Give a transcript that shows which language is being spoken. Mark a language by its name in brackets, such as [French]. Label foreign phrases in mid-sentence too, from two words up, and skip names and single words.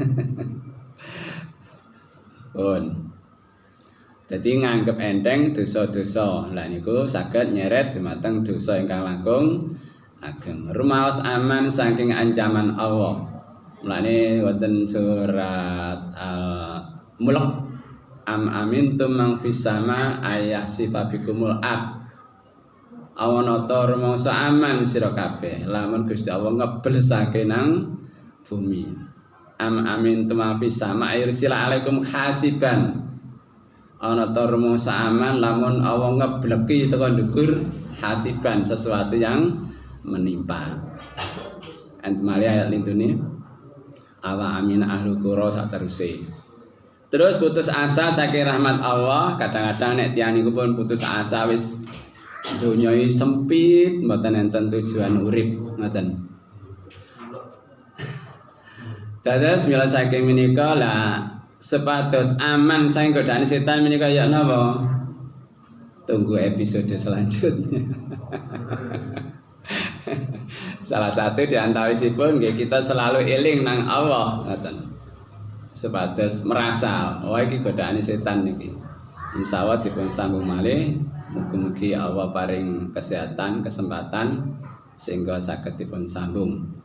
[Javanese] Pun. Jadi nganggep enteng dosa-dosa. Lah niku saged nyeret dumateng dosa ingkang langkung ageng. Rumaos aman saking ancaman Allah. Mulane wonten surat [Arabic] Al-Mulk am amintum man fis sama ayah sifabikumul ard. [Javanese] Awana ta rumangsa aman sira kabeh lamun Gusti Allah ngebelsake nang bumi. [Arabic] Am amintum man fis sama ayursila alaikum hasiban. [Javanese] Ana ta rumangsa aman lamun Allah ngebleki teko ndukur hasiban [Indonesian] sesuatu yang menimpa. [Javanese] Antumali ayat lintune [Arabic] awa amin ahlu qura [Javanese] sateruse. Terus putus asa saking rahmat Allah. Kadang-kadang nek tiyang niku pun putus asa wis donya sempit mboten enten tujuan urip ngoten. Dados mila saking menika lah sepados aman saking godaan setan menika ya napa? [Indonesian] Tunggu episode selanjutnya. [Javanese] Salah satu di antawisipun nggih kita selalu eling nang Allah ngoten. Sepados merasa, oh iki godaane setan niki. Insyaallah dipun sambung malih Mugi-mugi Allah paring kesehatan, kesempatan sehingga saged dipun sambung.